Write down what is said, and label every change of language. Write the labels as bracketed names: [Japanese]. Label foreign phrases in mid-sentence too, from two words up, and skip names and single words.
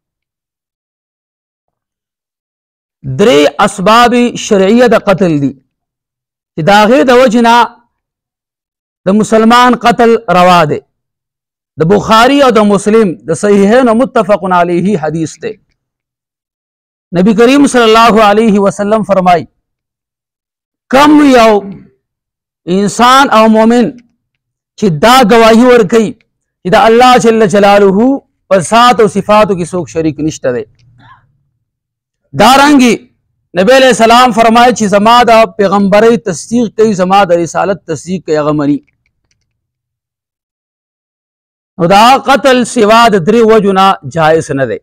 [Pashto] درې اسباب شرعیه د قتل دي چې د هغې د وجې نه د مسلمان قتل روا دی۔ د بخاری او د مسلم د صحیحین و [Arabic] متفق علیه [Pashto] حدیث دی۔ نبی کریم [Arabic] صلی اللہ علیہ وسلم [Pashto] فرمائی کم یو انسان او مومن چې دا گواہی ورکوي چې د الله جل جلاله په ذات او صفاتو کې څوک شریک نشته دی، دارنګې نبی [Arabic] علیہ السلام [Pashto] فرمایي چې زما د پیغمبرۍ تصدیق کوي، زما د رسالت تصدیق کوي، هغه مني، نو دا قتل سوا د درې وجو نه جایز نه دی۔